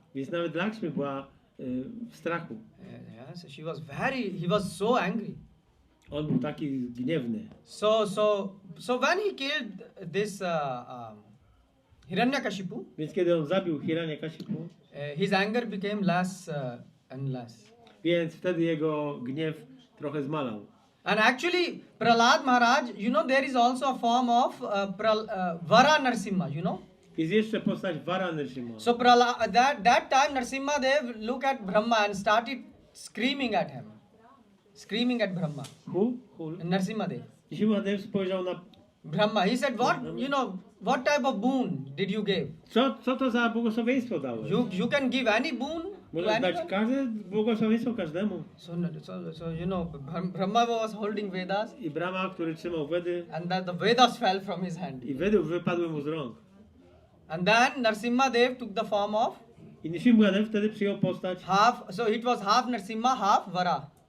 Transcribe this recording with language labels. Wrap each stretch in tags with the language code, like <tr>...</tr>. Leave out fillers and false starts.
<pl>Więc nawet Lakshmi była w strachu.</pl> <en>So he was so angry.</en> <pl>On był taki gniewny.</pl> <en>So when he killed this Hiranyakashipu,</en> <pl>Więc kiedy on zabił Hiranyakashipu,</pl> <en>his anger became less and less.</en> <pl>więc wtedy jego gniew trochę zmalał.</pl> <en>And actually, Prahlad Maharaj, you know, there is also a form of Vara Nrsimha, you know.</en> <pl>Jest jeszcze postać Vara Nrsimha.</pl> <en>So that time Nrsimhadev looked at Brahma and started screaming at him. Screaming at Brahma. Who? Nrsimhadev.</en> <pl>Nrsimhadev spojrzał na Brahma.</pl> <en>He said, what type of boon did you give?</en> <pl>co to za błogosławieństwo dałeś?</pl> <en>You can give any boon to</en> <pl>Możesz dać</pl> <en>anyone.</en> <pl>każde błogosławieństwo każdemu.</pl> <en>So you know, Brahma was holding Vedas,</en> <pl>I Brahma, który trzymał Wedy,</pl> <en>and that the Vedas fell from his hand.</en> <pl>i Wedy wypadły mu z rąk.</pl> <en>And then Nrsimhadev took the form of</en> <pl>I Nrsimhadev wtedy przyjął postać</pl> <en>so it was half Nrsimha, half Vara.</en>